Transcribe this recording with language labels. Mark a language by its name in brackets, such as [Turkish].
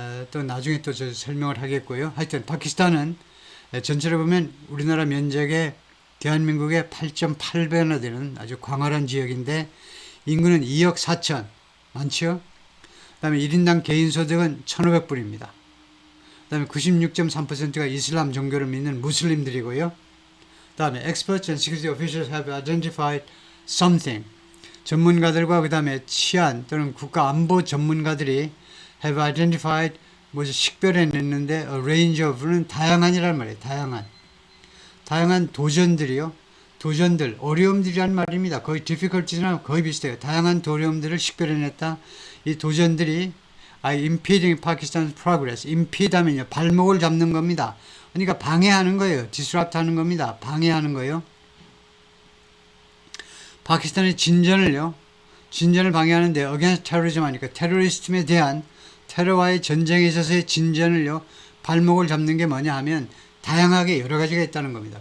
[Korean] 또 나중에 또 저 설명을 하겠고요. 하여튼 파키스탄은 전체로 보면 우리나라 면적의 대한민국의 8.8배나 되는 아주 광활한 지역인데 인구는 2억 4천 많죠. 그 다음에 1인당 개인소득은 1,500불입니다. 그 다음에 96.3%가 이슬람 종교를 믿는 무슬림들이고요. 그 다음에 [English] experts and security officials have identified something. [Korean] 전문가들과 그 다음에 치안 또는 국가안보 전문가들이 [English] have identified [Korean] 식별해냈는데 [English] a range of [Korean] 는 다양한이란 말이에요. 다양한 도전들이요. 도전들, 어려움들이란 말입니다. 거의 difficulties랑 거의 비슷해요. 다양한 어려움들을 식별해냈다. 이 도전들이 [English] impeding Pakistan's progress. [Korean] impede 하면요. 발목을 잡는 겁니다. 그러니까 방해하는 거예요. disrupt 하는 겁니다. 방해하는 거예요. 파키스탄의 진전을 방해하는데 [English] against terrorism [Korean] 하니까 테러리스트에 대한 테러와의 전쟁에 있어서의 진전을요. 발목을 잡는 게 뭐냐 하면 다양하게 여러 가지가 있다는 겁니다.